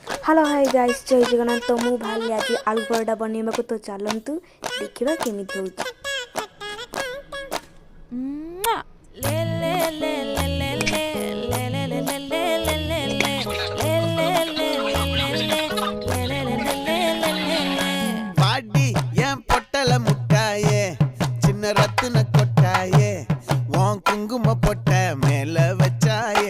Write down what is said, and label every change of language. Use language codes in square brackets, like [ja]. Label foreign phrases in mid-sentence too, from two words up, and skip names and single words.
[en] hello hi guys [or] ଜୟ ଜଗନ୍ନାଥ। ତ ମୁଁ ଭାଇ ଆଜି ଆଳୁ ପରଟା ବନେଇବା ତ ଚାଲନ୍ତୁ ଦେଖିବା କେମିତି ହେଉଛି। [ta] பாடி என் பொட்டல முட்டாயே சின்ன ரத்தின கொட்டாயே உன் குங்கும பொட்ட மேல வச்சாயே